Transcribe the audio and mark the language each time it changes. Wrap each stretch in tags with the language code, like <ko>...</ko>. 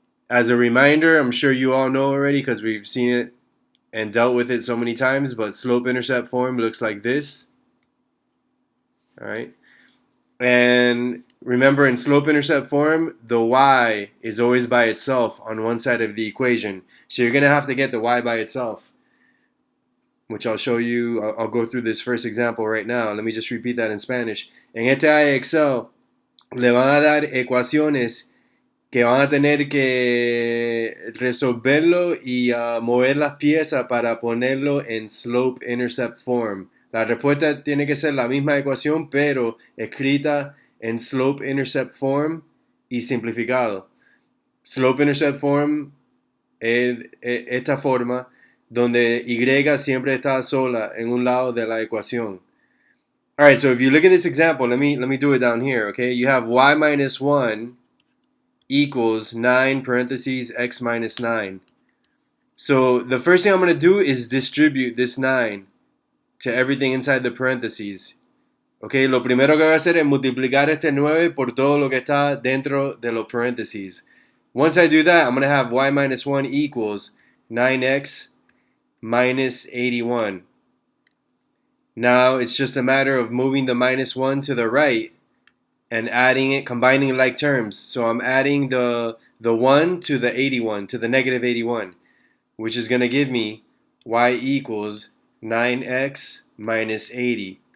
<en>As a reminder, I'm sure you all know already because we've seen it and dealt with it so many times, but slope-intercept form looks like this. All right. And remember, in slope-intercept form, the y is always by itself on one side of the equation. So you're going to have to get the y by itself, which I'll show you. I'll go through this first example right now. Let me just repeat that in Spanish.</en> <es>En este IXL le van a dar ecuaciones que van a tener que resolverlo y mover las piezas para ponerlo en slope-intercept form. La respuesta tiene que ser la misma ecuación, pero escrita en slope-intercept form y simplificado. Slope-intercept form es esta forma donde y siempre está sola en un lado de la ecuación.</es> <en>All right, so if you look at this example, let me do it down here, okay? You have y minus 1 equals 9 parentheses x minus 9. So the first thing I'm going to do is distribute this 9 to everything inside the parentheses.</en> <es>Okay, lo primero que voy a hacer es multiplicar este 9 por todo lo que está dentro de los parentheses.</es> <en>Once I do that, I'm going to have y minus 1 equals 9x minus 81. Now it's just a matter of moving the minus 1 to the right and adding it, combining like terms. So I'm adding the 1 to the 81, to the negative 81, which is going to give me y equals 9x minus 80.</en>